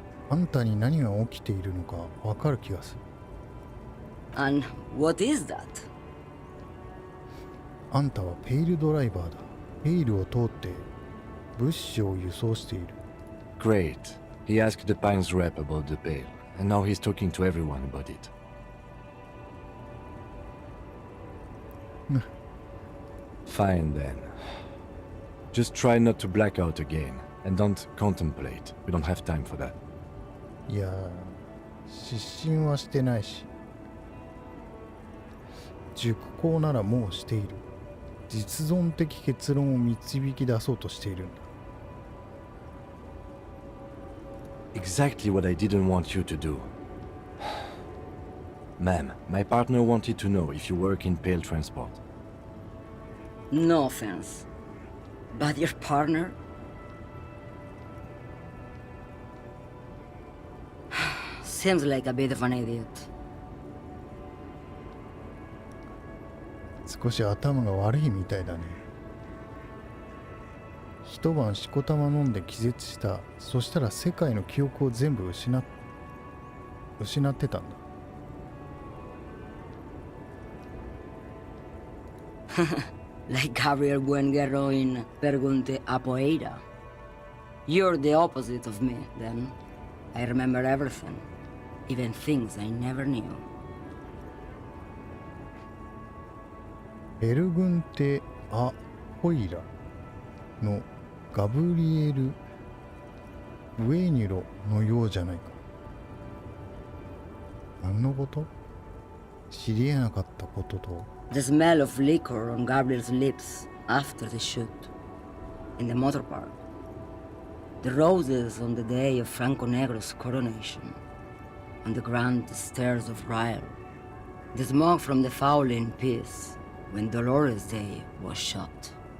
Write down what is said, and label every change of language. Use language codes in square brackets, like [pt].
[ja] あんたに何が起きているのかわかる気がする。 [en] And what is that? [ja] あんたはペイルドライバーだ。ペイルを通って物資を輸送している。 [en] Great. He asked the Pines rep about the bale, and now he's talking to everyone about it. Fine then. Just try not to black out again, and don't contemplate. We don't have time for that. [ja] 失神はしてないし、熟考ならもうしている。実存的結論を導き出そうとしているんだ。 [en] Exactly what I didn't want you to do. Ma'am, my partner wanted to know if you work in Pale Transport. No offense. But your partner? Seems like a bit of an idiot. [ja] 少し頭が悪いみたいだね。一晩しこたま飲んで気絶した。そしたら世界の記憶を全部失ってたんだ。 [en] Like Gabriel Buenguerro in Pergunte a Poeira. You're the opposite of me, then. I remember everything, even things I never knew. [ja] ペルグンテ・ア・ホイラのガブリエル・ウエニュロのようじゃないか。何のこと？知り得なかったことと。 [en] The smell of liquor on Gabriel's lips after the shoot. In the motor park. The roses on the day of Franco Negro's coronation. On the grand stairs of Ryle. The smoke from the fowling piece when Dolores Day was shot.